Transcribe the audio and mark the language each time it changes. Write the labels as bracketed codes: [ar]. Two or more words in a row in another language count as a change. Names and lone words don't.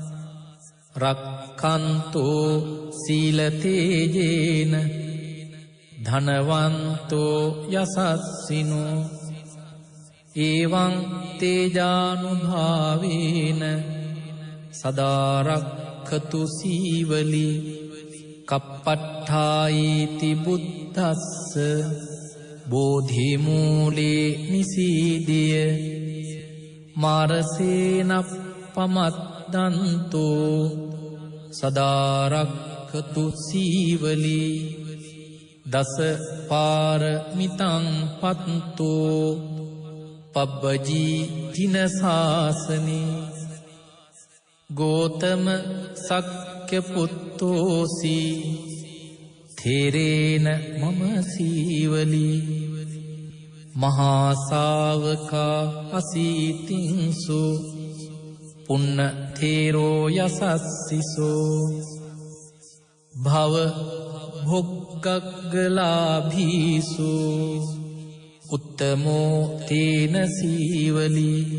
[pi] රක්ඛන්තෝ සීල තේජේන ධනවන්තෝ යසස්සිනෝ එවං තේජානුභාවේන සදාරක්ඛතු සීවලි කප්පට්ඨායිති බුද්දස්ස බෝධි මූලේ නිසීදිය මාරසේනප් පමද්දන්තෝ සදාරක්ඛතු සීවලි දස පාරමිතං පත්තෝ පබ්බජී තින සාසනේ ගෝතම සක්්‍ය පුත්තෝසි තේරේන මම සීවලි මහා ශාවකා අසීතින්සු පුන්න තේරෝ යසස්සිසෝ භව භොග්ගග්ගලාභීසු උත්තමෝ තේන සීවලි